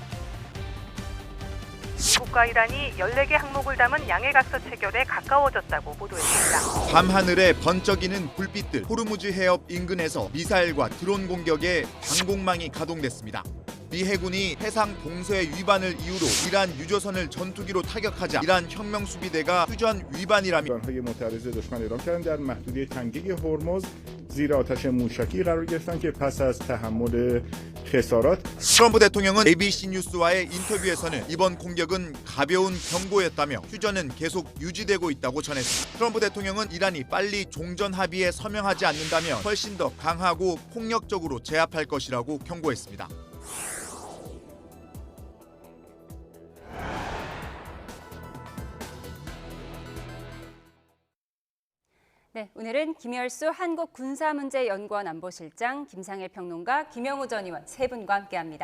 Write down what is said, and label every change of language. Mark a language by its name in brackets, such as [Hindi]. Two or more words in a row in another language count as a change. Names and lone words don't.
[Korean] 미국과 이란이 14개 항목을 담은 양해각서 체결에 가까워졌다고 보도했습니다. 밤하늘에 번쩍이는 불빛들, 호르무즈 해협 인근에서 미사일과 드론 공격에 방공망이 가동됐습니다. 미 해군이 해상 동서의 위반을 이유로 이란 유조선을 전투기로 타격하자 이란 혁명수비대가 휴전 위반이라며 [Persian] معترض دشمن اعلام کردند در محدوده تنگه هرمز زیر آتش موشکی قرار گرفتند که پس از تحمل خسارات [Korean] 트럼프 대통령은 ABC 뉴스와의 인터뷰에서는 이번 공격은 가벼운 경고였다며 휴전은 계속 유지되고 있다고 전했습니다. 트럼프 대통령은 이란이 빨리 종전 합의에 서명하지 않는다면 훨씬 더 강하고 폭력적으로 제압할 것이라고 경고했습니다. 네, 오늘은 김열수 한국군사문제연구원 안보실장, 김상일 평론가, 김영우 전 의원 세 분과 함께합니다.